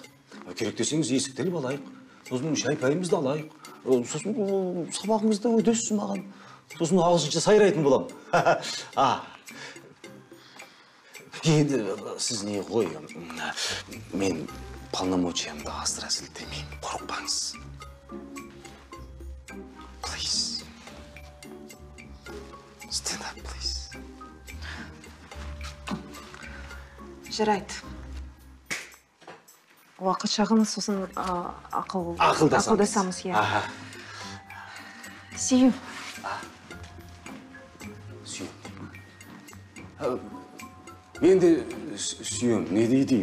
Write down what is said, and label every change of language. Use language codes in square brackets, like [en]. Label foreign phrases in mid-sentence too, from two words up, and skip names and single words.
[kk] Керек десеңіз есікті іліп алайық. Сосын шай-пайымызды алайық. Сосын сабағыңызды өтесіз маған. Сосын ағылшынша сайрайтын болам. Енді сіз не ғой? Мен полномочиямды асыра сілтемеймін. Қорықпаңыз. [en] Please. Stand up, please. [kk] Жарайды. Уақыт шағын сосын ақылдасамыз, иә. Сүйім. Сүйем. Мен де сүйем. Не дейді?